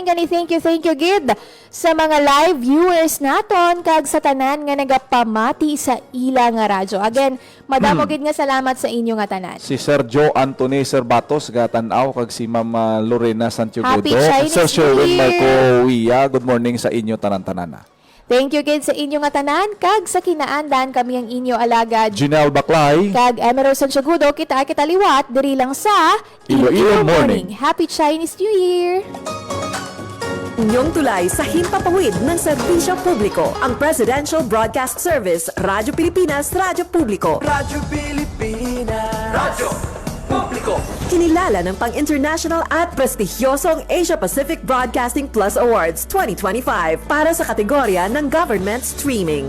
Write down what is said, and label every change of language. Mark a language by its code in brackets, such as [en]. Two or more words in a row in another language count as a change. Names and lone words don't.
[hil] Gani [en] thank you [hil] gid sa mga [en] live viewers [hil] naton kag sa tanan nga nagapamati sa ila nga radyo. Again, madamo gid nga salamat sa inyo nga tanan. Si Sir Joe Anthony Serbatos gatanaw kag si Ma'am Lorena Santiago. [en] Happy Chinese Sir Sherwin New Year! [hil] Marco Uya, good morning sa inyo tanan-tanana. Thank you gid sa inyo nga tanan kag sa kinaandan kami ang inyo alagad. Janelle Baclay, Kag Emerald Santiagudo, kita liwat diri lang sa Iloilo Morning. [en] Happy Chinese New Year! [tl] Inyong tulay sa himpapawid ng serbisyo publiko, ang Presidential Broadcast Service, Radyo Pilipinas, Radyo Publiko. Radyo Pilipinas. Radyo Publiko. Kinilala ng pang-international at prestigyosong Asia Pacific Broadcasting Plus Awards 2025 para sa kategorya ng [en] Government Streaming.